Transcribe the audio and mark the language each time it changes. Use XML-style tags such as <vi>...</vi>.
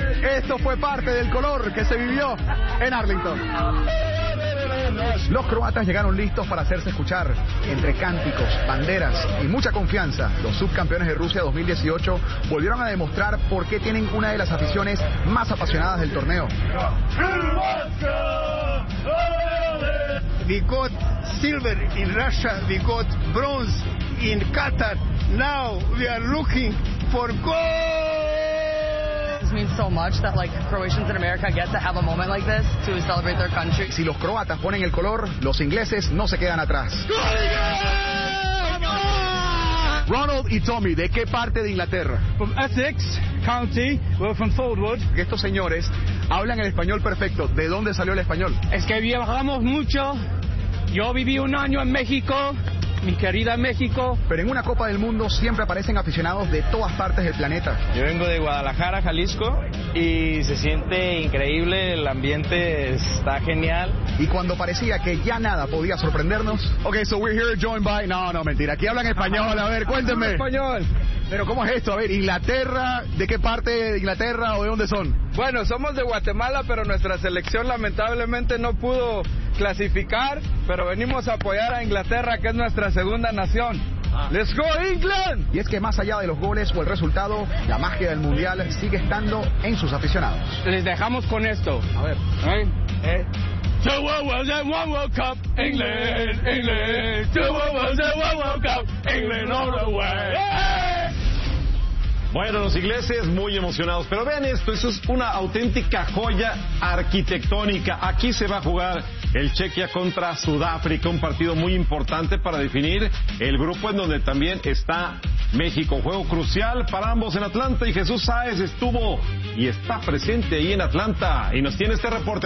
<es>Esto fue parte del color que se vivió en Arlington. Los croatas llegaron listos para hacerse escuchar. Entre cánticos, banderas y mucha confianza, los subcampeones de Rusia 2018 volvieron a demostrar por qué tienen una de las aficiones más apasionadas del torneo.</es> <en>We got silver in Russia, we got bronze in Qatar. Now we are looking for gold. This means so much that like Croatians in America get to have a moment like this to celebrate their country.</en> <es>Si los croatas ponen el color, los ingleses no se quedan atrás. Ronald y Tommy, ¿de qué parte de Inglaterra?</es> <en>From Essex County, we're from Fordwood.</en> <es>Estos señores hablan el español perfecto. ¿De dónde salió el español? Es que viajamos mucho. Yo viví un año en México, mi querida México. Pero en una Copa del Mundo siempre aparecen aficionados de todas partes del planeta. Yo vengo de Guadalajara, Jalisco, y se siente increíble, el ambiente está genial. Y cuando parecía que ya nada podía sorprendernos...</es> <en>Ok, so we're here joined by...</en> <es>No, no, mentira, aquí hablan español, a ver, cuéntenme. Español. Pero ¿cómo es esto? A ver, Inglaterra, ¿de qué parte de Inglaterra o de dónde son? Bueno, somos de Guatemala, pero nuestra selección lamentablemente no pudo clasificar, pero venimos a apoyar a Inglaterra, que es nuestra segunda nación.</es> <en>¡Let's go, England!</en> <es>Y es que más allá de los goles o el resultado, la magia del Mundial sigue estando en sus aficionados. Les dejamos con esto. A ver.</es> <en>Two worlds and one World Cup, England, England. Two worlds and one World Cup, England all the way.</en> <es>Bueno, los ingleses muy emocionados, pero vean esto, eso es una auténtica joya arquitectónica. Aquí se va a jugar el Chequia contra Sudáfrica, un partido muy importante para definir el grupo en donde también está México. Juego crucial para ambos en Atlanta y Jesús Sáez estuvo y está presente ahí en Atlanta y nos tiene este reporte.</es>